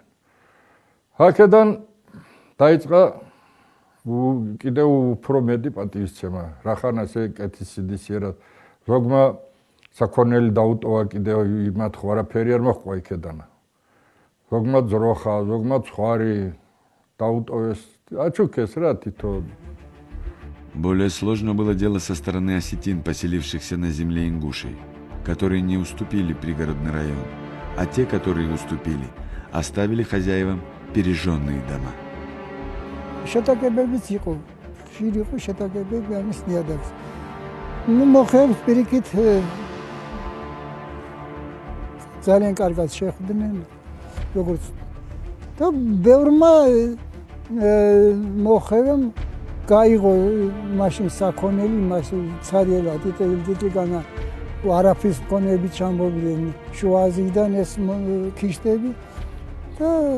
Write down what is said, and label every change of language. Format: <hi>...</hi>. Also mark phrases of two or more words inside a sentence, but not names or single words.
<ka>აქედან დაიწყო კიდევ უფრო მეტი პატივისცემა, რახან ასე კეთილსინდისიერად ზოგმა საქონელი დაუტოვა კიდევ იმათ ხო არაფერი არ მოჰყვა იქედან. ზოგმა ძროხა, ზოგმა ცხვარი დაუტოვეს, აჩუქეს რა თითო.</ka> <ru>Более сложно было дело со стороны осетин, поселившихся на земле ингушей, которые не уступили пригородный район, а те, которые уступили, оставили хозяевам пережженные дома.</ru> <ka>შეტაკებებიც იყო, ხშირი იყო შეტაკებები ამის ნიადაგს. ნუ მოხებს პირიქით ძალიან კარგად შეხვდნენ, როგორც და ბევრმა მოხევამ გაიღო მაშინ საქონელი, მას ცარიელა ტიტილგანა არაფრის მქონეები ჩამოვიდნენ შუა აზიიდან ეს ქისტები და</ka>